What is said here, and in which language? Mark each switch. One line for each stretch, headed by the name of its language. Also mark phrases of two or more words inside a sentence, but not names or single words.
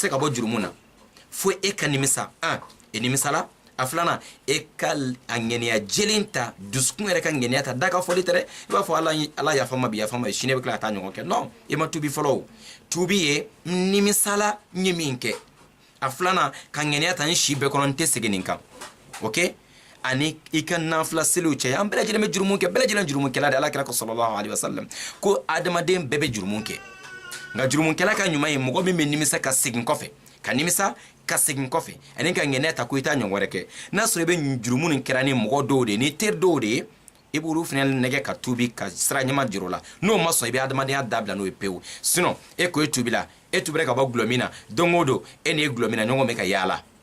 Bambara: se ka bɔ jurumu na fo e ka nimisa e nimisala a filanan e ka a ŋaniya jɛlen ta dusukun yɛrɛ ka ŋaniya ta da ka fɔli tɛ dɛ i b'a fɔ ala yafama bi yafama sini bɛ tila ka taa ɲɔgɔn kɛ non i ma tubi fɔlɔ o tubi ye nimisala n ye min kɛ a filanan ka ŋaniya ta n si bɛɛ kɔnɔ n tɛ segin nin kan ok ani i ka nafila seliw cɛ an bɛɛ lajɛlen bɛ jurumu kɛ bɛɛ lajɛlen jurumukɛla de ala kira ko
Arabic: صلى الله عليه وسلم
Bambara: ko adamaden bɛɛ bɛ jurumu kɛ nka jurumukɛla ka ɲuman ye mɔgɔ min bɛ nimisa ka segin kɔfɛ ka nimisa ka segin kɔfɛ ani ka ŋɛnɛ ta ko i t'a ɲɔgɔn wɛrɛ kɛ n'a sɔrɔ i bɛ jurumu nin kɛra ni mɔgɔ dɔw de ni teri dɔw de ye i b'olu fana nɛgɛ ka tubi ka sira ɲɛma jiro la n'o ma sɔn i bɛ adamadenya dabila n'o ye pewu sinon e ko e tubila e tubira ka bɔ gulɔmin na don o don e ni gulɔmin na ɲɔgɔn bɛ ka yaala